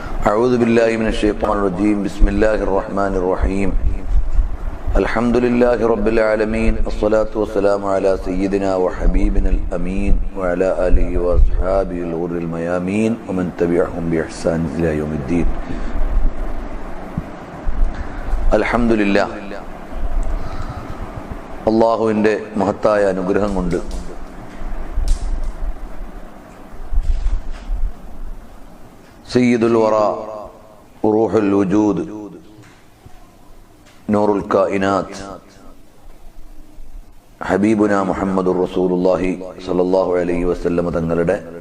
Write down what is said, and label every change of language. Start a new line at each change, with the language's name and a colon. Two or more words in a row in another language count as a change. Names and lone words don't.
Arabic: أعوذ بالله من الشيطان الرجيم بسم الله الرحمن الرحيم الحمد لله رب العالمين الصلاة والسلام على سيدنا وحبيبنا الأمين وعلى آله وأصحابه الغر الميامين ومن تبعهم بإحسان إلى يوم الدين الحمد لله
Malayalam: അള്ളാഹുവിൻ്റെ മഹത്തായ അനുഗ്രഹം കൊണ്ട്
Arabic: سيد الورى روح الوجود نور الكائنات حبيبنا محمد رسول الله صلى الله عليه وسلم തങ്ങളുടെ